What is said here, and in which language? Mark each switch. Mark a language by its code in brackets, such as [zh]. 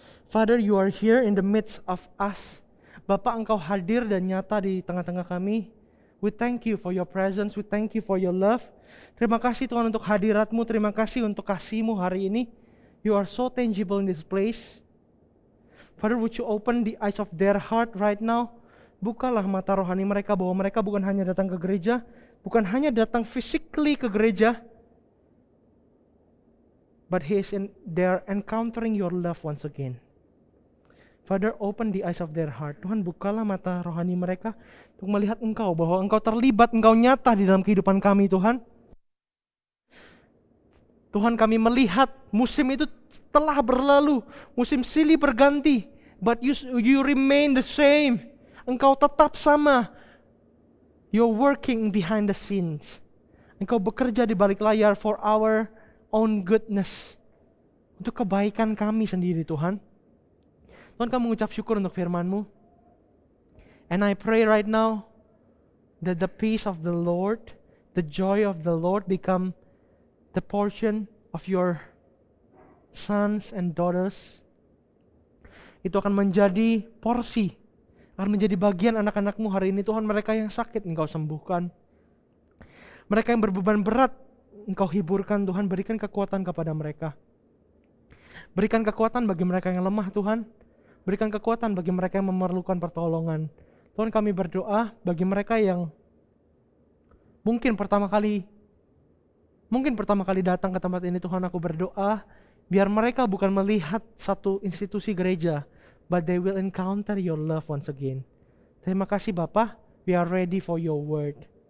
[en] Father, you are here in the midst of us. [id] Bapa, Engkau hadir dan nyata di tengah-tengah kami. [en] We thank you for your presence, we thank you for your love. [id] Terima kasih Tuhan untuk hadirat-Mu, terima kasih untuk kasih-Mu hari ini. [en] You are so tangible in this place. Father, would you open the eyes of their heart right now? [id] Bukalah mata rohani mereka bahwa mereka bukan hanya datang ke gereja, bukan hanya datang physically ke gereja, [en] but they are encountering your love once again. Father, open the eyes of their heart. [id] Tuhan, bukalah mata rohani mereka untuk melihat Engkau, bahwa Engkau terlibat, Engkau nyata di dalam kehidupan kami, Tuhan. Tuhan, kami melihat musim itu telah berlalu, musim silih berganti, [en] but you remain the same. [id] Engkau tetap sama. [en] You're working behind the scenes. [id] Engkau bekerja di balik layar [en] for our own goodness, [id] untuk kebaikan kami sendiri, Tuhan. Tuhan, kami mengucap syukur untuk firman-Mu. [en] And I pray right now that the peace of the Lord, the joy of the Lord become the portion of your sons and daughters. [id] Itu akan menjadi porsi, akan menjadi bagian anak-anak-Mu hari ini. Tuhan, mereka yang sakit Engkau sembuhkan. Mereka yang berbeban berat Engkau hiburkan, Tuhan. Berikan kekuatan kepada mereka. Berikan kekuatan bagi mereka yang lemah, Tuhan. Berikan kekuatan bagi mereka yang memerlukan pertolongan. Tuhan, kami berdoa bagi mereka yang mungkin pertama kali datang ke tempat ini. Tuhan, aku berdoa biar mereka bukan melihat satu institusi gereja, [en] but they will encounter your love once again. [id] Terima kasih Bapa, [en] we are ready for your word.